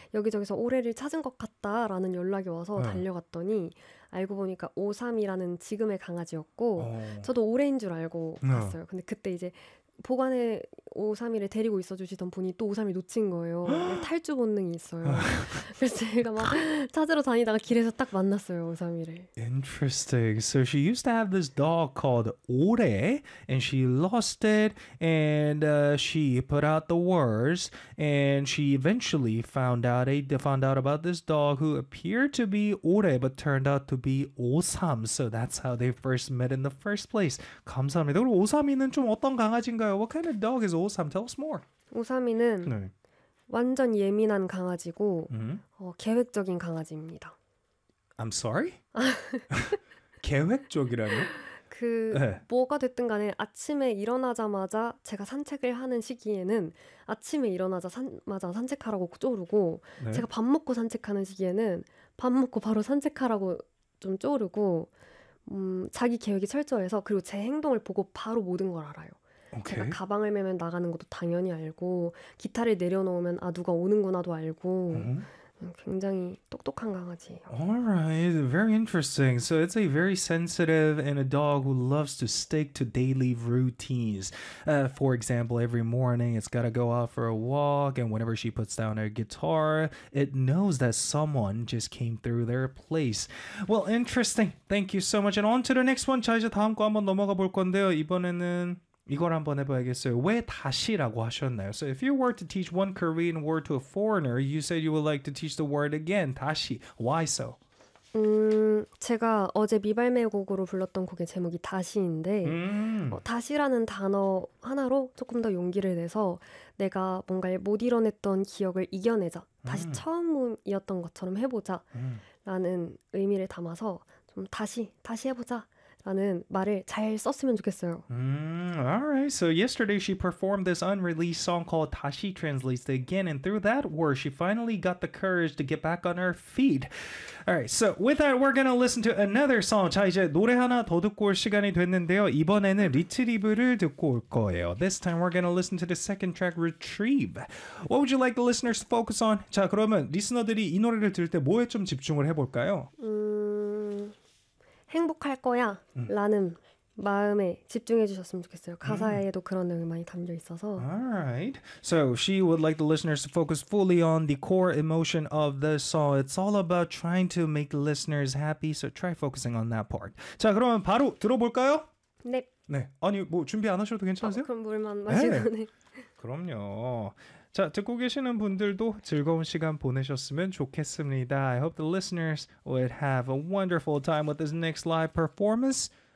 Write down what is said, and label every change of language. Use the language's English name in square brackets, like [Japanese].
[Korean] 여기저기서 오레를 찾은 것 같다라는 연락이 와서 네. 달려갔더니 알고 보니까 오삼이라는 지금의 강아지였고 오. 저도 오레인 줄 알고 네. 갔어요. 근데 그때 이제 보관에 오삼이를 데리고 있어주시던 분이 또 오삼이 놓친 거예요. 탈주 본능이 있어요. 그래서 제가 막 찾으러 다니다가 길에서 딱 만났어요, 오삼이를. [English] Interesting. So she used to have this dog called 오레 and she lost it and she put out the words and she eventually found out about this dog who appeared to be 오레 but turned out to be 오삼. So that's how they first met in the first place. [Korean] 감사합니다. 그럼 오삼이는 좀 어떤 강아지인가요? [English] What kind of dog is Osam? Tell us more. [Korean] Osami는 네. 완전 예민한 강아지고 mm-hmm. 계획적인 강아지입니다. [English] I'm sorry? [Korean] 계획적이라뇨? 그 네. 뭐가 됐든 간에 아침에 일어나자마자 제가 산책을 하는 시기에는 아침에 일어나자마자 산책하라고 쪼르고 네. 제가 밥 먹고 산책하는 시기에는 밥 먹고 바로 산책하라고 좀 쪼르고 자기 계획이 철저해서 그리고 제 행동을 보고 바로 모든 걸 알아요. [English] Okay. [Korean] 제가 가방을 메면 나가는 것도 당연히 알고 기타를 내려놓으면 아 누가 오는구나도 알고 굉장히 똑똑한 강아지예요. [English] Alright, very interesting. So it's a very sensitive and a dog who loves to stick to daily routines. For example, every morning it's got to go out for a walk and whenever she puts down her guitar, it knows that someone just came through their place. Well, interesting. Thank you so much. And on to the next one. [Korean] 자, 이제 다음 거 한번 넘어가 볼 건데요. 이번에는 이걸 한번 해봐야겠어요. 왜 다시라고 하셨나요? [English] So if you were to teach one Korean word to a foreigner, you said you would like to teach the word again. 다시. Why so? [Korean] 제가 어제 미발매 곡으로 불렀던 곡의 제목이 다시인데 다시라는 단어 하나로 조금 더 용기를 내서 내가 뭔가 못 이뤄냈던 기억을 이겨내자. 다시 처음이었던 것처럼 해보자. 라는 의미를 담아서 좀 다시 해보자. 라는 말을 잘 썼으면 좋겠어요. [English] Alright, so yesterday she performed this unreleased song called 다시 translates again and through that word she finally got the courage to get back on her feet. Alright, so with that we're gonna listen to another song. [Korean] 자 이제 노래 하나 더 듣고 올 시간이 됐는데요. 이번에는 리트리브를 듣고 올 거예요. [English] This time we're gonna listen to the second track Retrieve. What would you like the listeners to focus on? [Korean] 자 그러면 리스너들이 이 노래를 들을 때 뭐에 좀 집중을 해볼까요? 행복할 거야 라는 마음에 집중해 주셨으면 좋겠어요. 가사에도 그런 내용이 많이 담겨 있어서. [English] Alright. So she would like the listeners to focus fully on the core emotion of the song. It's all about trying to make listeners happy. So try focusing on that part. [Korean] 자 그러면 바로 들어볼까요? 네. 네. 아니 뭐 준비 안 하셔도 괜찮으세요? 아, 그럼 물만 마시고 네. 그럼요. 자, 듣고 계시는 분들도 즐거운 시간 보내셨으면 좋겠습니다. [English] I hope the listeners would have a wonderful time with this next live performance.